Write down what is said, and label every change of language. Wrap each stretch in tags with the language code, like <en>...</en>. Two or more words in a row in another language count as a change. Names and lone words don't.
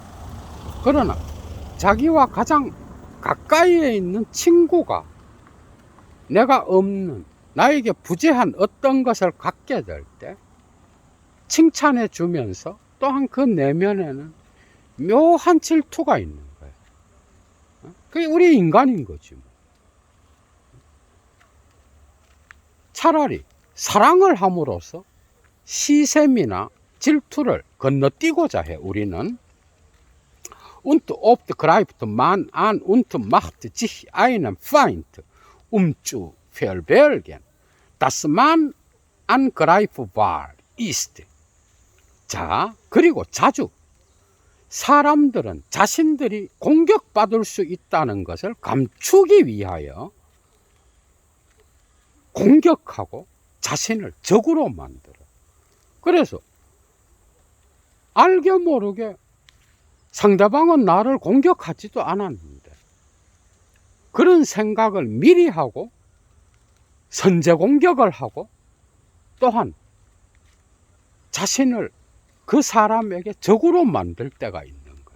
<ko>그러나 자기와 가장 가까이에 있는 친구가 내가 없는, 나에게 부재한 어떤 것을 갖게 될 때 칭찬해 주면서 또한 그 내면에는 묘한 질투가 있는 거예요. 그게 우리 인간인 거지 뭐. 차라리 사랑을 함으로써 시샘이나 질투를 건너뛰고자 해, 우리는.</ko> <de>Und oft greift man an und macht sich einen Feind, zu verbergen, dass man angreifbar ist.</de> <ko>자, 그리고 자주 사람들은 자신들이 공격받을 수 있다는 것을 감추기 위하여 공격하고 자신을 적으로 만들어. 그래서 알게 모르게 상대방은 나를 공격하지도 않았는데 그런 생각을 미리 하고 선제 공격을 하고 또한 자신을 그 사람에게 적으로 만들 때가 있는 거예요.</ko>